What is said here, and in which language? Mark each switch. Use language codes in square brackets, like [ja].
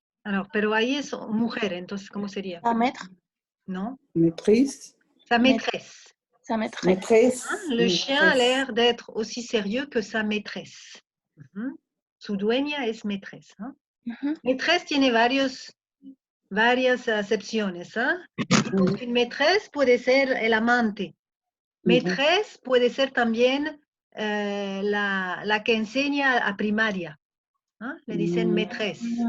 [es] Alors, pero ahí es mujer, entonces, ¿cómo sería? [fr] Sa maître. [es] ¿No? [fr] maîtrise. Sa maîtresse. Sa maîtresse. Maîtresse. Le chien a l'air d'être aussi sérieux que sa maîtresse. [es] Mhm. Su dueña es maîtresse. ¿Eh? Maîtresse tiene varias acepciones. ¿Eh? [fr] Une maîtresse [es] puede ser el amante. Maîtresse puede ser también la que enseña a primaria. ¿Eh? Le dicen maîtresse.